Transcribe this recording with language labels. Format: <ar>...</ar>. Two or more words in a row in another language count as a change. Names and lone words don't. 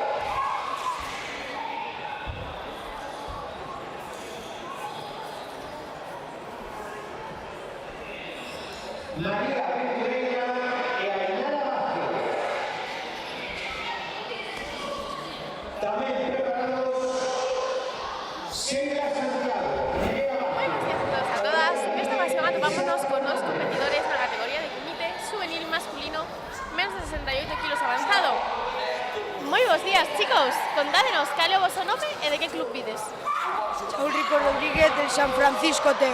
<es>María Ventureira y Ainara Vázquez. También preparados Sheila Santiago, Nerea</es> <gl>Moi Vázquez. bons días a todos e a todas. Nesta ocasión atopámonos con dos competidores na categoría de comité juvenil masculino menos de 68 kilos avanzado. Moi bons días, chicos. Contádenos cal é o vosso nome e de que club vides.</gl> <es>Ulrico Rodríguez del San Francisco Teo.</es>